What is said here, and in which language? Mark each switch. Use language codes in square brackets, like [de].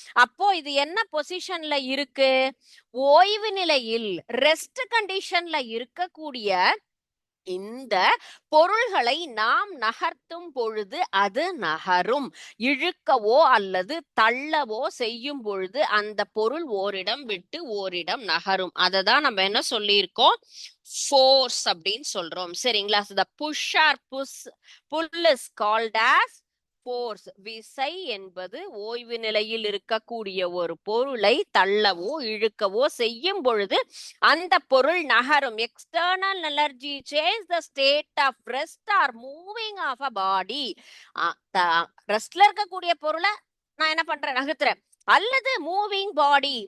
[ta] அப்போ இது என்ன பொசிஷன்ல இருக்கு? ஓய்வு நிலையில், [en] rest கண்டிஷன்ல [ta] இருக்கக்கூடிய இந்த பொருள்களை நாம் நகர்த்தும் பொழுது அது நகரும். இழுக்கவோ அல்லது தள்ளவோ செய்யும் பொழுது அந்த பொருள் ஓரிடம் விட்டு ஓரிடம் நகரும். அதை தான் நம்ம என்ன சொல்லியிருக்கோம்? ஃபோர்ஸ் அப்படின்னு சொல்றோம். சரிங்களா? [en] the push or pull is called as force. [ta] விசை என்பது ஓய்வு நிலையில் இருக்கக்கூடிய ஒரு பொருளை தள்ளவோ இழுக்கவோ செய்யும் பொழுது அந்த பொருள் நகரும். [en] External energy change the state of rest or moving of a body. [ta] ரெஸ்ட்ல இருக்கக்கூடிய பொருளை நான் என்ன பண்றேன்? நகர்த்துறேன். அல்லது [en] Moving body.